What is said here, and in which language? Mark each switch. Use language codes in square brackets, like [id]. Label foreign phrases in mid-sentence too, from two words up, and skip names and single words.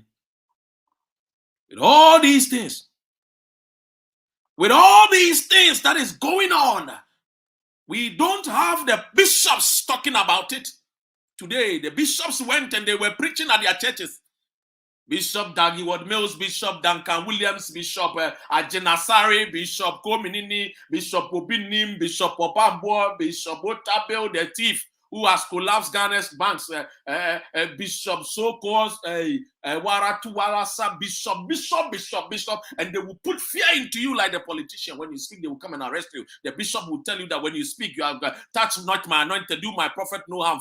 [en] With all these things that is going on, we don't have the bishops talking about it. Today, the bishops went and they were preaching at their churches. Bishop Dagi Ward Mills, Bishop Duncan Williams, Bishop Ajenasari, Bishop Kominini, Bishop Obinim, Bishop Opambo, Bishop Otabel, the thief who has collapsed Ghana's banks, Bishop so-called Waratuwalasa, Bishop, and they will put fear into you like the politician. When you speak, they will come and arrest you. The bishop will tell you that when you speak, you have touch not my anointed, do my prophet no harm.